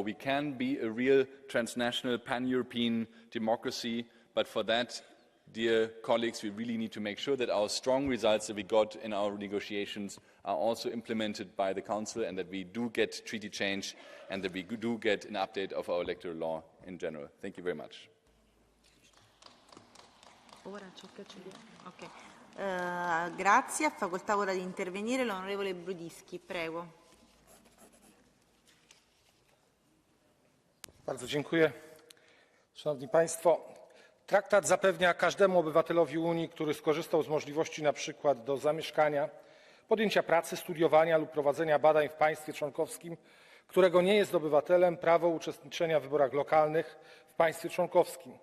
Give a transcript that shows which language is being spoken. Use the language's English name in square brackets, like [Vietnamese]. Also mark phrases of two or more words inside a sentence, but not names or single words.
[English] We can be a real transnational, pan-European democracy, but for that, dear colleagues, we really need to make sure that our strong results that we got in our negotiations are also implemented by the Council, and that we do get treaty change, and that we do get an update of our electoral law in general. Thank you very much. [Italian] Grazie, ha facoltà ora di intervenire l'onorevole Brudischi, prego. [Polish] Bardzo dziękuję. Szanowni Państwo, traktat zapewnia każdemu obywatelowi Unii, który skorzystał z możliwości na przykład do zamieszkania, podjęcia pracy, studiowania lub prowadzenia badań w państwie członkowskim, którego nie jest obywatelem, prawo uczestniczenia w wyborach lokalnych w państwie członkowskim.